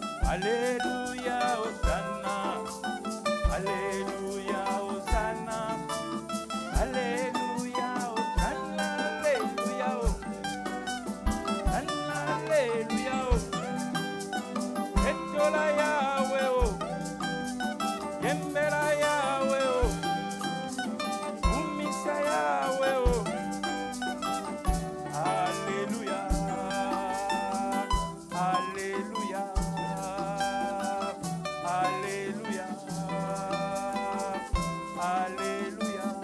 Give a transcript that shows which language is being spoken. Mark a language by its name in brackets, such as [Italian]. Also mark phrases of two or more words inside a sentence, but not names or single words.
[French] Alléluia, Hosanna. Alléluia, Hosanna. Alléluia, Hosanna. Alléluia, Hosanna. [Lingala] Alléluia, Etola Yahweh, Yembela Yahweh, Umisa Yahweh. [French] Alléluia, Alléluia, Alléluia, Alléluia.